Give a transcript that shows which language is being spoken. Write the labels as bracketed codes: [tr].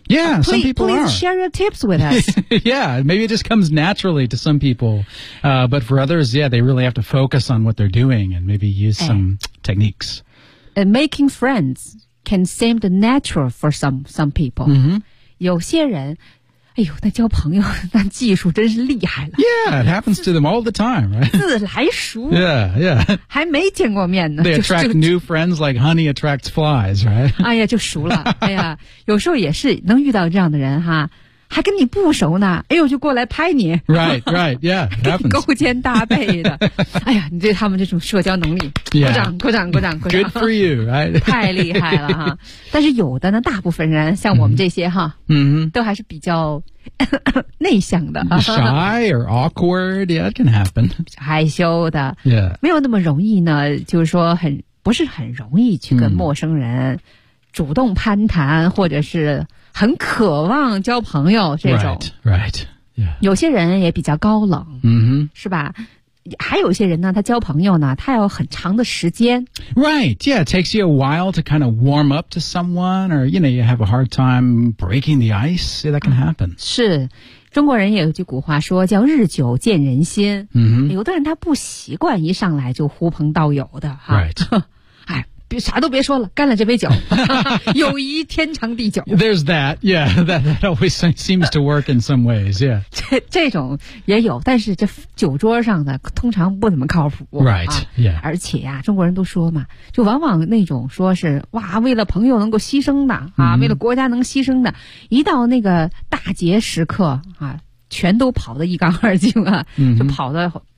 [en] yeah, some people are. Please share your tips with us. Yeah, maybe it just comes naturally to some people, but for others, yeah, they really have to focus on what they're doing and maybe use some techniques. Making friends can seem natural for some people. [zh] 有些人。哎呦，那交朋友那技术真是厉害了。 [en] Yeah, it happens to them all the time, right? [zh] 自来熟。 [en] Yeah, yeah. [zh] 还没见过面呢。 [en] They attract new friends like honey attracts flies, right? [zh] 哎呀，就熟了。哎呀，有时候也是能遇到这样的人哈，还跟你不熟呢。哎呦，就过来拍你。 [en] Right, right, yeah, it happens. [zh] 勾肩搭背的。哎呀，你对他们这种社交能力，鼓掌。 [en] Good for you, right? [zh] 太厉害了哈。但是有的呢，大部分人像我们这些哈，都还是比较内向的。 [en] Shy or awkward, yeah, it can happen. [zh] 害羞的。 [en] Yeah. [zh] 没有那么容易呢，就是说不是很容易去跟陌生人主动攀谈，或者是很渴望交朋友这种。 [en] Right, right, yeah. [zh] 有些人也比较高冷。是吧？还有一些人呢，他交朋友呢，他要很长的时间。 [en] Right, yeah, it takes you a while to kind of warm up to someone, or, you know, you have a hard time breaking the ice, yeah, that can happen. [zh] 是，中国人也有句古话说，叫日久见人心。有的人他不习惯一上来就呼朋道友的。 [en] Right. [zh] 哎，啥都别说了，干了这杯酒，友谊天长地久。 [en] There's that, yeah, that always seems to work in some ways, yeah. [zh] 这种也有，但是这酒桌上的通常不怎么靠谱。 [en] Right, yeah. [zh] 而且呀，中国人都说嘛，就往往那种说是，哇，为了朋友能够牺牲的，为了国家能牺牲的，一到那个大节时刻，全都跑得一干二净啊，就跑到